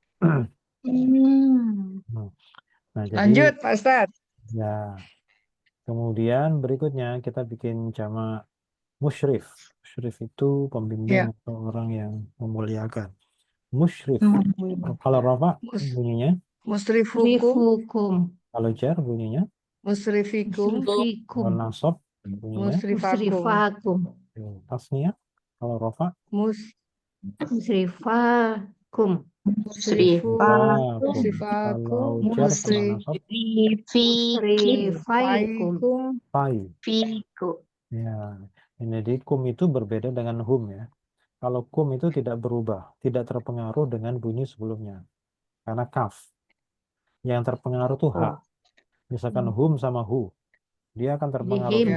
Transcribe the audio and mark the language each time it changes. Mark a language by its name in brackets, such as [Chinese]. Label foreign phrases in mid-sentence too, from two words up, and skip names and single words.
[Indonesian] Nah, jadi Lanjut Pak Ustadz. ya kemudian berikutnya kita bikin jamak musyrif. Musyrif itu pembimbing Ya. atau orang yang memuliakan. Musyrif. Kalau rafa bunyinya, Musrifukum. Musrifukum. kalau jar bunyinya, Musrifikum. kalau Musrifikum. nasab bunyinya, Musrifakum. tasniyah. Kalau rafa, Musrifakum. Musrifakum. Kalau jar sama nasab, Musrifaikum. fai. Fikum. Ya, ini di kum itu berbeda dengan hum ya. Kalau kum itu tidak berubah, tidak terpengaruh dengan bunyi sebelumnya. Karena kaf. Yang terpengaruh tuh ha. Misalkan hum sama hu. Dia akan terpengaruh. Him.